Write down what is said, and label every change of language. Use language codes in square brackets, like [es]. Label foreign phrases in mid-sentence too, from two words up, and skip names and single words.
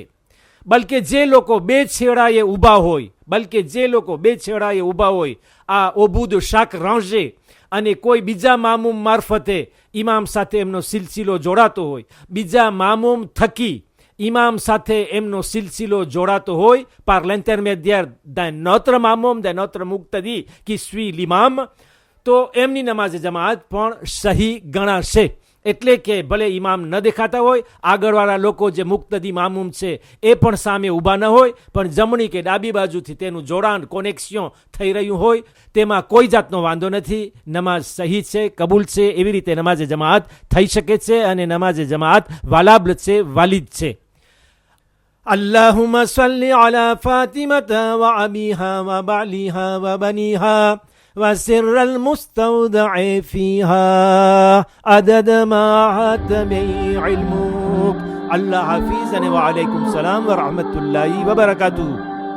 [gu] બલકે જે લોકો બે છેડાએ ઊભા હોય, આ ઓબુદ શાક રાંઝે અને કોઈ બીજા મામૂમ મારફતે ઇમામ સાથે એમનો સિલસિલો જોડાતો હોય, બીજા મામૂમ થકી ઇમામ સાથે એમનો સિલસિલો જોડાતો હોય, [fr] par l'intermédiaire d'un autre મામૂમ, d'un autre મુક્તદી qui suit l'imam, [gu] તો એમની નમાઝે જમાત પણ સહી ગણાશે. એટલે કે ભલે ઇમામ ન દેખાતા હોય, આગળવાળા લોકો જે મુક્તદી મામૂમ છે એ પણ સામે ઊભા ન હોય, પણ જમણી કે ડાબી બાજુથી તેનું જોડાણ, કોનેક્શન થઈ રહ્યું હોય, તેમાં કોઈ જાતનો વાંધો નથી, નમાઝ સહી છે, કબૂલ છે. એવી રીતે નમાઝે જમાત થઈ શકે છે અને નમાઝે જમાત વાલાબ્લ છે, વાલિદ છે. [ar] اللهم صل على فاطمة وأبيها وبعلها وبنيها وسر المستودع فيها عدد ما أحاط به علمك. الله حافظ وعليكم السلام ورحمة الله وبركاته.